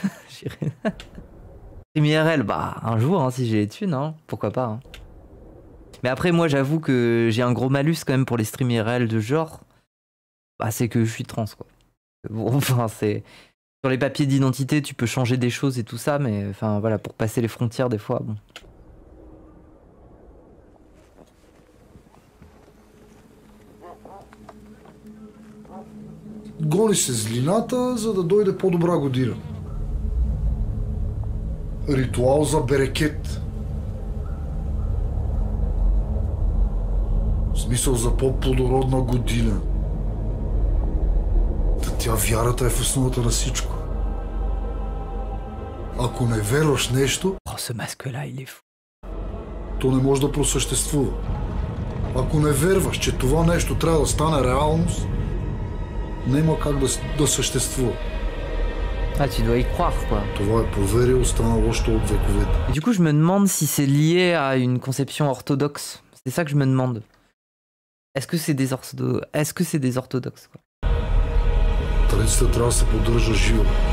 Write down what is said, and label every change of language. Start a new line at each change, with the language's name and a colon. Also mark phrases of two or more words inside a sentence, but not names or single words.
English: Stream IRL,
French: bah un jour hein, si j'ai les thunes, hein, pourquoi pas. Hein. Mais après moi j'avoue que j'ai un gros malus quand même pour les
English: streams IRL
French: de genre, bah c'est que je suis trans quoi. Bon enfin c'est... Sur les papiers d'identité tu peux changer des choses et tout ça, mais enfin voilà, pour passer les frontières des fois, bon.
Bulgarian: Гони се злината, за да дойде по-добра година. Ритуал за берекет. В смисъл за по-плодородна година. Тя вярата е в основата на всичко. Ако не верваш нещо, то не може да просъществува. Ако не верваш, че това нещо трябва да стане реалност, няма как да съществува.
French: Ah, tu dois y croire, quoi.
Bulgarian: Това е проверил, останало още от вековете.
French: Du coup, je me demande si c'est lié à une conception orthodoxe. C'est ça que je me demande. Est-ce que c'est des orthodoxes, quoi?
Bulgarian: Традицията трябва да се поддържа жива.